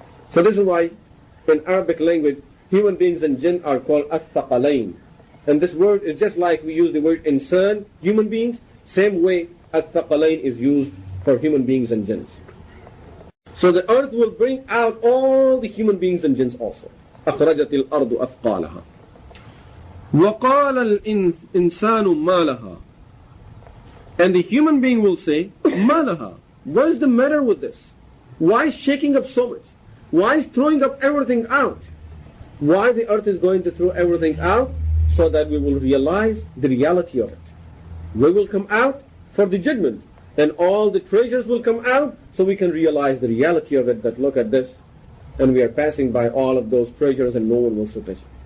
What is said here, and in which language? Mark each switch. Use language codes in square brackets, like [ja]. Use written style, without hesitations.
[en] So this is why in Arabic language human beings and jinn are called ath-thaqalain. And this word is just like we use the word insan, human beings, same way ath-thaqalain is used for human beings and jinns. So the earth will bring out all the human beings and jinns also. [ar] أخرجت الأرض أثقالها وقال الإنسان ما لها. [en] And the human being will say, [ar] ما لها. [en] What is the matter with this? Why is shaking up so much? Why is throwing up everything out? Why the earth is going to throw everything out? So that we will realize the reality of it. We will come out for the judgment, and all the treasures will come out, so we can realize the reality of it, that look at this, and we are passing by all of those treasures and no one wants to touch it.